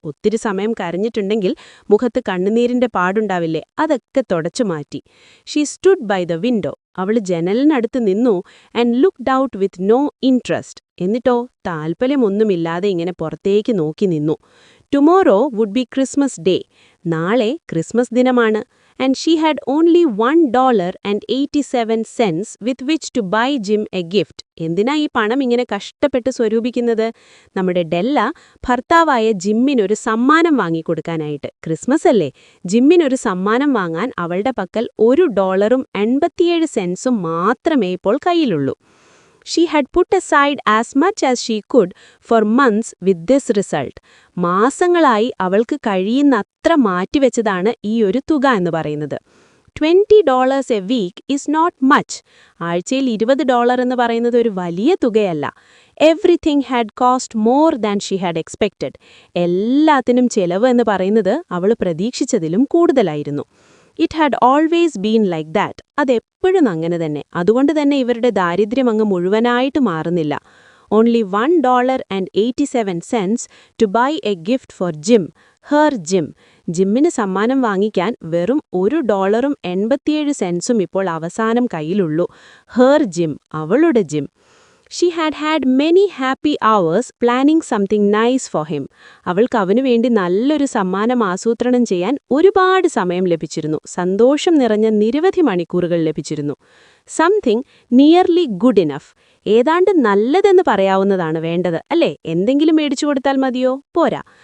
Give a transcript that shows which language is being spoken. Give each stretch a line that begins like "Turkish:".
Malayalam: ഒത്തിരി സമയം കരഞ്ഞിട്ടുണ്ടെങ്കിൽ മുഖത്ത് കണ്ണുനീരിന്റെ പാടുണ്ടാവില്ലേ, അതൊക്കെ തുടച്ചു മാറ്റി.
English: She stood by the window.
Malayalam: അവൾ ജനലിനടുത്ത് നിന്നു
English: And looked out with no interest.
Malayalam: എന്നിട്ടോ താൽപ്പര്യമൊന്നുമില്ലാതെ ഇങ്ങനെ പുറത്തേക്ക് നോക്കി നിന്നു.
English: Tomorrow would be Christmas day.
Malayalam: നാളെ ക്രിസ്മസ് ദിനമാണ്.
English: And she had only $1.87 with which to buy Jim a gift.
Malayalam: എന്തിനാ ഈ പണം ഇങ്ങനെ കഷ്ടപ്പെട്ട് സ്വരൂപിക്കുന്നത്? നമ്മുടെ ഡെല്ല ഭർത്താവായ ജിമ്മിനൊരു സമ്മാനം വാങ്ങിക്കൊടുക്കാനായിട്ട്. ക്രിസ്മസ് അല്ലേ, ജിമ്മിനൊരു സമ്മാനം വാങ്ങാൻ അവളുടെ പക്കൽ $1.87 മാത്രമേ ഇപ്പോൾ കയ്യിലുള്ളൂ.
English: She had put aside as much as she could for months with this result.
Malayalam: മാസങ്ങളായി അവൾക്ക് കഴിയുന്നത്ര മാറ്റിവെച്ചതാണ് ഈ ഒരു തുക എന്ന് പറയുന്നത്.
English: $20 a week is not much.
Malayalam: ആഴ്ചയിൽ $20 എന്ന് പറയുന്നത് ഒരു വലിയ തുകയല്ല.
English: Everything had cost more than she had expected.
Malayalam: എല്ലാത്തിനും ചെലവ് എന്ന് പറയുന്നത് അവൾ പ്രതീക്ഷിച്ചതിലും കൂടുതലായിരുന്നു.
English: It had always been like that.
Malayalam: അതെപ്പോഴും അങ്ങനെ തന്നെ. അതുകൊണ്ട് തന്നെ ഇവരുടെ ദാരിദ്ര്യം അങ്ങ് മുഴുവനായിട്ട് മാറുന്നില്ല.
English: Only $1.87 to buy a gift for Jim, her Jim.
Malayalam: ജിമ്മിന് സമ്മാനം വാങ്ങിക്കാൻ വെറും $1.87 ഇപ്പോൾ അവസാനം കയ്യിലുള്ളൂ.
English: her Jim,
Malayalam: അവളുടെ gym.
English: She had had many happy hours planning something nice for him.
Malayalam: അവൾക്ക് അവനു വേണ്ടി നല്ലൊരു സമ്മാനം ആസൂത്രണം ചെയ്യാൻ ഒരുപാട് സമയം ലഭിച്ചിരുന്നു. സന്തോഷം നിറഞ്ഞ നിരവധി മണിക്കൂറുകൾ ലഭിച്ചിരുന്നു.
English: Something nearly good enough.
Malayalam: ഏതാണ്ട് നല്ലതെന്ന് പറയാവുന്നതാണ് വേണ്ടത്, അല്ലേ? എന്തെങ്കിലും മേടിച്ചു കൊടുത്താൽ മതിയോ? പോരാ.